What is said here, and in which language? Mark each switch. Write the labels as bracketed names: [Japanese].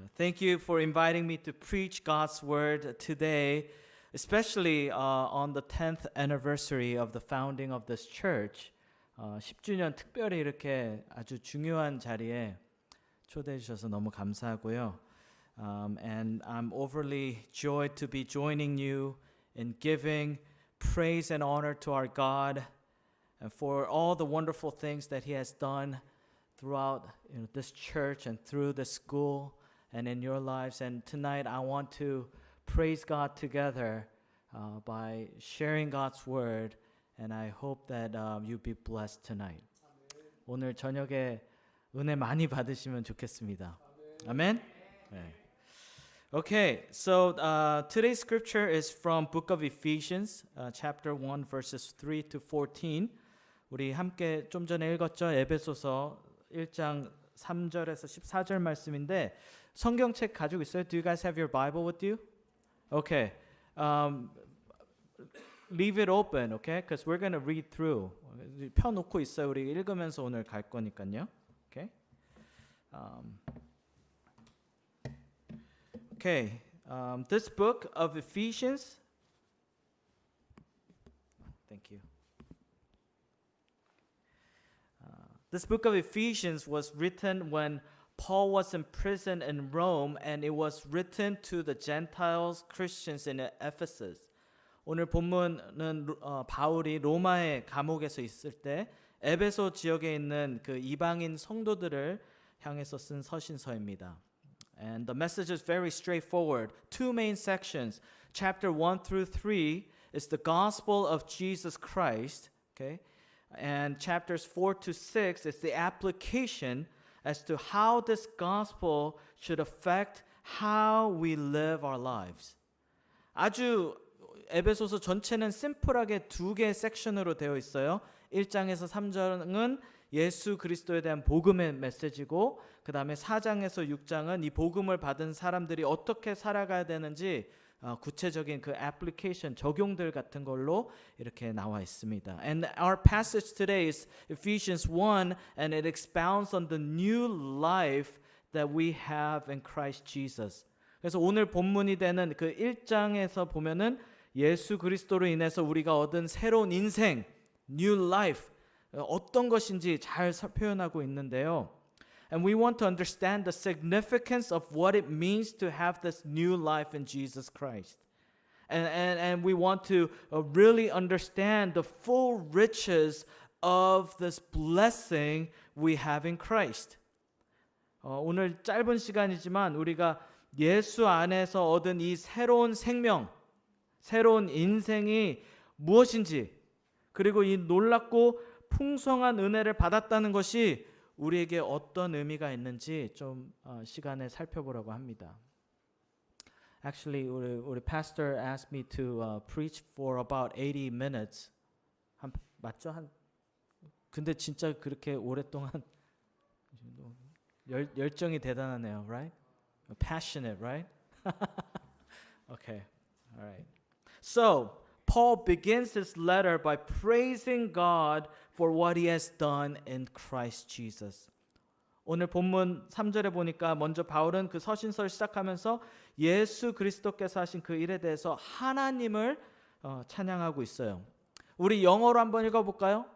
[English] Thank you for inviting me to preach God's word today, especially on the 10th anniversary of the founding of this church. [Korean] 10주년 특별히 이렇게 아주 중요한 자리에 초대해 주셔서 너무 감사하고요. [English] And I'm overly joyed to be joining you in giving praise and honor to our God and for all the wonderful things that He has done throughout this church and through the school and in your lives. And tonight I want to praise God together by sharing God's word. And I hope that you be blessed tonight. [Korean] 오늘 저녁에 은혜 많이 받으시면 좋겠습니다. 아멘. 네. [English] Okay, so today's scripture is from Book of Ephesians, chapter 1, verses 3 to 14. [Korean] 우리 함께 좀 전에 읽었죠. 에베소서 1장 3절에서 14절 말씀인데 성경책 가지고 있어요? [English] Do you guys have your Bible with you? Okay. Leave it open, okay? Because we're going to read through. [Korean] 펴놓고 있어요. 우리 읽으면서 오늘 갈 거니까요. [English] Okay? Okay. This book of Ephesians. Thank you. This book of Ephesians was written when Paul was in prison in Rome, and it was written to the Gentiles, Christians in Ephesus. [Korean] 오늘 본문은 바울이 로마의 감옥에서 있을 때 에베소 지역에 있는 그 이방인 성도들을 향해서 쓴 서신서입니다. [English] And the message is very straightforward. Two main sections. Chapter 1 through 3 is the gospel of Jesus Christ, okay? And chapters 4 to 6 is the application as to how this gospel should affect how we live our lives. [Korean] 아주 에베소서 전체는 심플하게 두 개의 섹션으로 되어 있어요. 1장에서 3장은 예수 그리스도에 대한 복음의 메시지고 그 다음에 4장에서 6장은 이 복음을 받은 사람들이 어떻게 살아가야 되는지 구체적인 그 애플리케이션 적용들 같은 걸로 이렇게 나와 있습니다. [English] And our passage today is Ephesians 1 and it expounds on the new life that we have in Christ Jesus. [Korean] 그래서 오늘 본문이 되는 그 1장에서 보면은 예수 그리스도로 인해서 우리가 얻은 새로운 인생, new life 어떤 것인지 잘 표현하고 있는데요. [English] And we want to understand the significance of what it means to have this new life in Jesus Christ. And we want to really understand the full riches of this blessing we have in Christ. [Korean] 오늘 짧은 시간이지만 우리가 예수 안에서 얻은 이 새로운 생명, 새로운 인생이 무엇인지 그리고 이 놀랍고 풍성한 은혜를 받았다는 것이 우리에게 어떤 의미가 있는지 좀 시간에 살펴보려고 합니다. [English] Actually, 우리 pastor asked me to preach for about 80 minutes. [Korean] 맞죠? 근데 진짜 그렇게 오랫동안 열정이 대단하네요, right? [English] Passionate, right? Okay, all right. So, Paul begins his letter by praising God for what he has done in Christ Jesus. [Korean] 오늘 본문 3절에 보니까 먼저 바울은 그 서신서를 시작하면서 예수 그리스도께서 하신 그 일에 대해서 하나님을 찬양하고 있어요. 우리 영어로 한번 읽어볼까요?